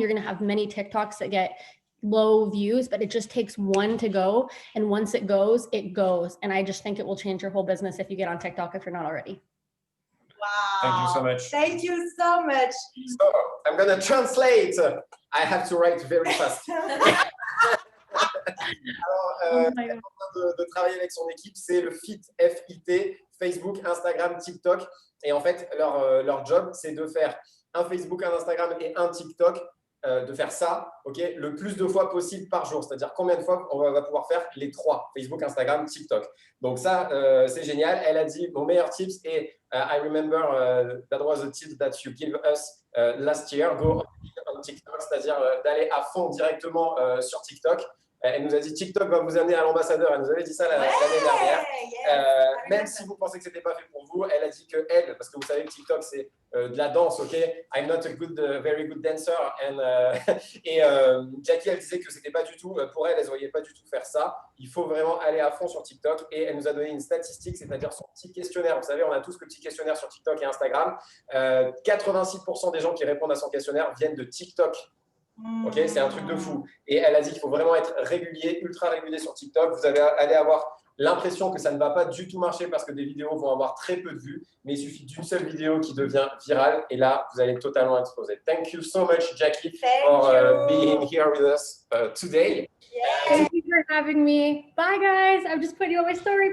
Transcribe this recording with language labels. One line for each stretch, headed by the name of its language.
English: You're going to have many TikToks that get low views, but it just takes one to go. And once it goes, it goes. And I just think it will change your whole business if you get on TikTok, if you're not already. Wow. Thank you so much. Thank you so much. So, I'm going to translate. I have to write very fast.
French: Alors, elle est en train de travailler avec son équipe, c'est le FIT, F-I-T, Facebook, Instagram, TikTok. Et en fait, leur job, c'est de faire un Facebook, un Instagram et un TikTok, de faire ça, okay, le plus de fois possible par jour. C'est-à-dire combien de fois on va pouvoir faire les 3, Facebook, Instagram, TikTok. Donc ça, c'est génial. Elle a dit, mon meilleur tips est,
English: I remember that was a tip that you gave us last year, go on TikTok,
French: c'est-à-dire d'aller à fond directement sur TikTok. Elle nous a dit TikTok va vous amener à l'ambassadeur. Elle nous avait dit ça l'année dernière. Même si vous pensez que ce n'était pas fait pour vous, elle a dit que elle, parce que vous savez que TikTok c'est de la danse, ok?
English: I'm not a very good dancer.
French: Et Jackie, elle disait que c'était pas du tout pour elle. Elle ne voyait pas du tout faire ça. Il faut vraiment aller à fond sur TikTok. Et elle nous a donné une statistique, c'est-à-dire son petit questionnaire. Vous savez, on a tous le petit questionnaire sur TikTok et Instagram. 86% des gens qui répondent à son questionnaire viennent de TikTok. Ok, c'est un truc de fou. Et elle a dit qu'il faut vraiment être régulier, ultra régulier sur TikTok. Vous allez avoir l'impression que ça ne va pas du tout marcher parce que des vidéos vont avoir très peu de vues, mais il suffit d'une seule vidéo qui devient virale et là, vous allez totalement exploser.
English: Thank you so much, Jackie, for being here with us today. Thank you for having me. Bye, guys. I'm just putting you on my story.